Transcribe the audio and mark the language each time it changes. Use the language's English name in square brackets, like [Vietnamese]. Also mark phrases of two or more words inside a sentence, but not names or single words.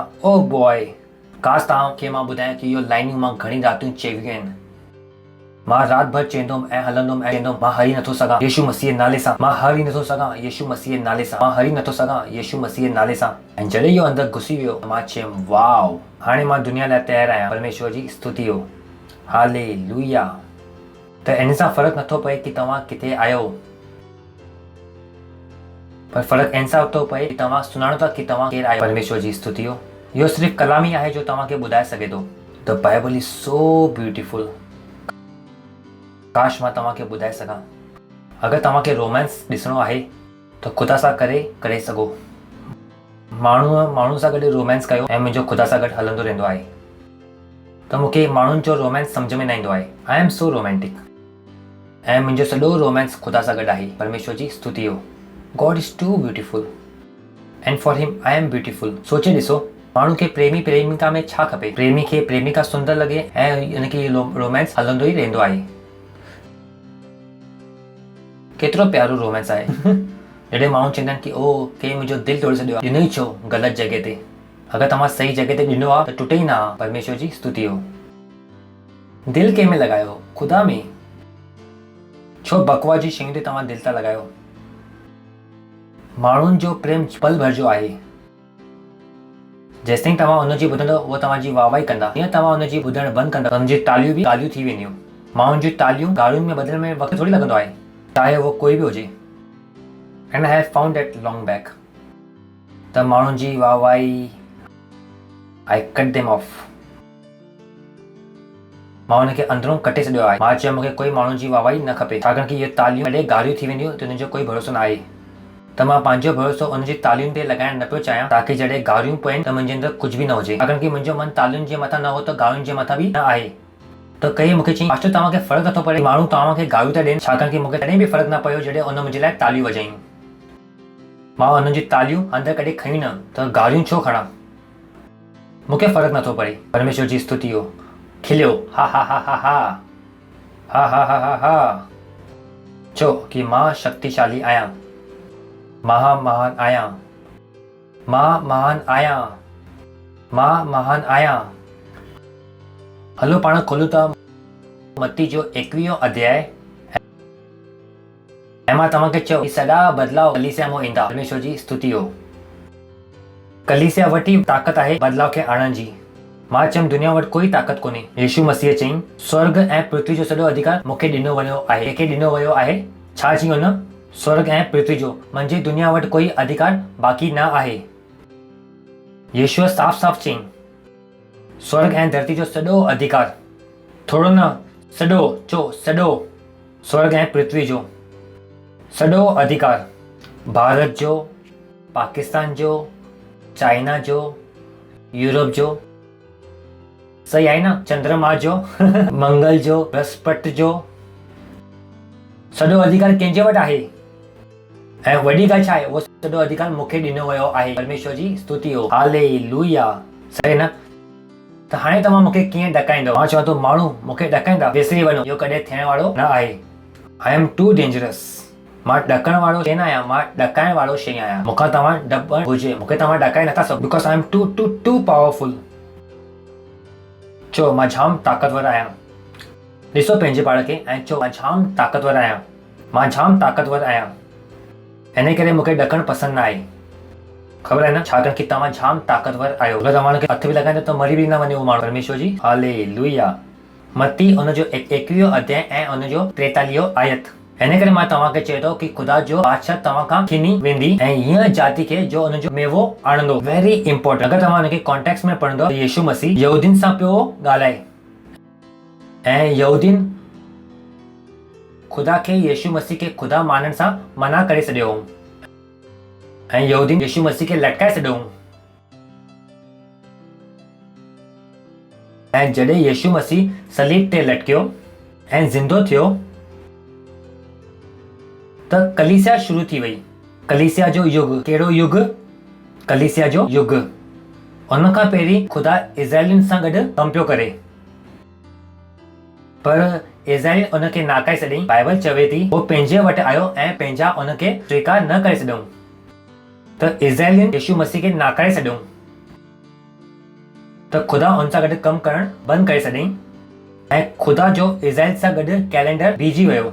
[English] oh boy, [Sindhi] काश तव्हांखे मां ॿुधायां कि इहो लाइनियूं मां घणी रातियूं चवियूं आहिनि। मां राति भर चवंदुमि ऐं हलंदुमि ऐं चवंदुमि मां हरी नथो सघां यीशु मसीह नाले सां, मां हरी नथो सघां यीशु मसीह नाले सां, मां हरी नथो सघां यीशु मसीह नाले सां। ऐं जॾहिं इहो अंदरि घुसी वियो मां चयुमि वाओ, हाणे मां दुनिया लाइ तयारु आहियां। परमेश्वर जी स्तुति हो, हालेलुया। त इन सां फ़र्क़ु नथो पए कि तव्हां किथे आहियो, पर फ़र्क़ु इन सां थो पए कि तव्हां सुञाणो था कि तव्हां केरु आहियो। परमेश्वर जी स्तुति हो। इहो सिर्फ़ु कलाम ई आहे जो तव्हांखे ॿुधाए सघे थो। [English] the Bible is so beautiful. [Sindhi] काश मां तव्हांखे ॿुधाए सघां। अगरि तव्हांखे रोमांस ॾिसणो आहे त ख़ुदा सां करे सघो। माण्हू सां गॾु रोमांस कयो ऐं मुंहिंजो ख़ुदा सां गॾु हलंदो रहंदो आहे। त मूंखे माण्हुनि जो रोमांस सम्झ में न ईंदो आहे। [English] I am so romantic [Sindhi] ऐं मुंहिंजो सॼो रोमांस ख़ुदा सां गॾु आहे। परमेश्वर जी स्तुति हो। [English] God is too beautiful and for him I am beautiful. [Sindhi] सोचे ॾिसो, माण्हू खे प्रेमी प्रेमिका में छा खपे? प्रेमी खे प्रेमिका सुंदर लॻे ऐं हिनखे रोमांस हलंदो ई रहंदो आहे। केतिरो प्यारो रोमांस आहे। जॾहिं माण्हू चवंदा आहिनि कि ओ के मुंहिंजो दिलि तोड़े छॾियो आहे, ॾिनो ई छो ग़लति जॻह ते। अगरि तव्हां सही जॻह ते ॾिनो आहे त टुटे ई न आहे। परमेश्वर जी स्तुति हो। दिलि कंहिं में लॻायो? ख़ुदा में। छो बकवास जी शयूं ते तव्हां दिलि था लॻायो? माण्हुनि जो प्रेम पल भर जो आहे। जेसिताईं तव्हां हुनजी ॿुधंदव उहो तव्हांजी वाहवाही कंदा। हीअं तव्हां हुनजी ॿुधणु बंदि कंदा, हुनजी तालियूं बि तालियूं थी वेंदियूं। माण्हुनि जी तालियूं गारियुनि में बदिलण में वक़्तु थोरी लॻंदो आहे, चाहे उहो कोई बि हुजे। [English] and I have found that long back. [Sindhi] त माण्हुनि जी वाहवाही [English] I cut them off. [Sindhi] मां हुनखे अंदरों कटे छॾियो आहे। मां चयो मूंखे कोई माण्हुनि जी वाहवाही न खपे, छाकाणि कि इहे तालियूं कॾहिं गारियूं थी वेंदियूं त हुनजो कोई भरोसो न आहे। त मां पंहिंजो भरोसो हुनजी तालियुनि ते लॻाइणु न पियो चाहियां, ताकी जॾहिं गारियूं पवनि त मुंहिंजे अंदरि कुझु बि न हुजे। छाकाणि कि मुंहिंजो मन तालियुनि जे मथां न हो त गारियुनि जे मथां बि न आहे। त कई मूंखे चई मास्टर तव्हांखे फ़र्क़ु नथो पए, माण्हू तव्हांखे गारियूं था ॾियनि, छाकाणि कि मूंखे तॾहिं बि फ़र्क़ु न पियो जॾहिं हुन मुंहिंजे लाइ तालियूं वॼायूं। मां हुननि जी तालियूं अंदरि कॾहिं खयूं न, त गारियूं छो खणा? मूंखे फ़र्क़ु नथो पए। परमेश्वर जी स्तुति हो। खिलियो हा हा हा हा हा हा हा हा हा हा। चो कि मां शक्तिशाली आहियां, मां महान आहियां, मां महान आहियां, मां महान आहियां। हलो पाण खोलूं था मत्ती जो 21 अध्याय ऐं मां तव्हांखे चयो कि सॼा बदिलाव कलीसिया मां ईंदा। परमेश्वर जी स्तुति हो। कलीसिया वटि ताक़त आहे बदिलाव खे आणण जी। मां चयुमि दुनिया वटि कोई ताक़त कोन्हे। यीशु मसीह चयईं स्वर्ग ऐं पृथ्वी जो सॼो अधिकार मूंखे ॾिनो वियो आहे। कंहिंखे ॾिनो वियो आहे? छा चई हुन? स्वर्ग ऐं पृथ्वी जो। मुंहिंजी दुनिया वटि कोई अधिकार बाक़ी न आहे। यीशुअ साफ़ साफ़ चयईं स्वर्ग ऐं धरती जो सॼो अधिकार, थोरो न सॼो, चो सॼो स्वर्ग ऐं पृथ्वी जो सॼो अधिकार। भारत जो, पाकिस्तान जो, चाइना जो, यूरोप जो, सही आहे न? चंद्रमा जो मंगल जो, बृहस्पति जो, सॼो अधिकार कंहिंजे वटि आहे। ऐं वॾी ॻाल्हि छा आहे? उहो सॼो अधिकार मूंखे ॾिनो वियो आहे। परमेश्वर जी स्तुति हो। हालेलुया। सही न? त हाणे तव्हां मूंखे कीअं ॾकाईंदव? मां चवां थो माण्हू मूंखे ॾकाईंदा, विसरी वञो, इहो कॾहिं थियण वारो न आहे। [English] I am too dangerous. [Sindhi] मां ॾकण वारो शइ न आहियां, मां ॾकाइण वारो शइ आहियां। मूंखां तव्हां ॾपण हुजे, मूंखे तव्हां ॾकाए नथा सघो, [English] because I am too too too powerful. [Sindhi] चो मां जाम ताक़तवर आहियां। ॾिसो पंहिंजे पाण खे ऐं चो मां जाम ताक़तवर आहियां, मां जाम ताक़तवर आहियां। इन करे मूंखे ॾकणु पसंदि न आहे। ख़बर आहे न? छाकाणि कि तव्हां जाम ताक़तवर आहियो। अगरि तव्हां हुनखे हथ बि लॻाईंदो त मरी बि न वञे उहो माण्हू। परमेश्वर जी हालेलुया। मत्ती हुनजो 21 अध्याय ऐं हुनजो 43 आयत। हिन करे मां तव्हांखे चए थो कि ख़ुदा जो बादशाह तव्हां खां खिनी वेंदी ऐं हीअं जाति खे जो हुनजो मेवो आणंदो। [English] very important. [Sindhi] अगरि तव्हां हुनखे कॉन्टेक्स्ट में पढ़ंदो, यीशु मसीह यहूदियुनि सां पियो ॻाल्हाए ऐं यहूदियुनि ख़ुदा खे, यीशु मसीह खे ख़ुदा मञण सां मना करे छॾियो ऐं यहूदियुनि यीशु मसीह खे लटकाए छॾियो। ऐं जॾहिं यीशु मसीह सलीब ते लटकियो ऐं ज़िंदो थियो त कलीसिया शुरू थी वई। कलीसिया जो युग। कहिड़ो युग? कलीसिया जो युग। उन खां पहिरीं ख़ुदा इज़राइलियुनि सां गॾु कमु पियो करे। पर इज़राइल उनखे नाकाए छॾियईं। बाइबल चवे थी वो पंहिंजे वटि आयो ऐं पंहिंजा उनखे स्वीकार न करे छॾियऊं। त इज़राइलियुनि यीशु मसीह खे नाकारे छॾियऊं त ख़ुदा उन सां गॾु कमु करणु बंदि करे छॾियईं ऐं ख़ुदा जो इज़राइल सां गॾु कैलेंडर बीजी वियो।